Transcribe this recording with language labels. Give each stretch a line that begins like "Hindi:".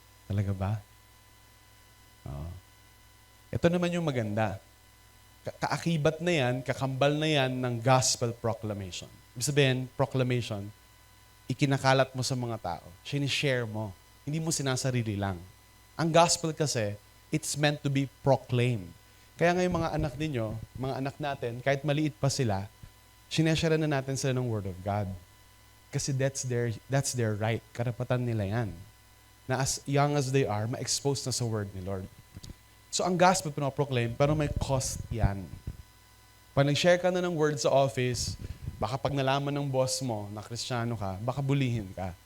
Filipino: Talaga ba? Oo. Ito naman yung maganda. Kaakibat na yan, kakambal na yan ng gospel proclamation. Ibig sabihin, proclamation, ikinakalat mo sa mga tao. Sinishare mo. Hindi mo sinasarili lang.
English: Ang gospel kasi, it's meant to be proclaimed.
Filipino: Kaya nga yung mga anak ninyo, mga anak natin, kahit maliit pa sila, sineshare na natin sila ng Word of God. Kasi
English: that's their right.
Filipino: Karapatan nila yan. Na as young as they are, ma-expose na sa Word ni Lord. So ang gospel pinoproclaim, pero may cost yan. Pag nag-share ka na ng word sa office, baka pag nalaman ng boss mo na Kristiyano ka, baka bulihin ka.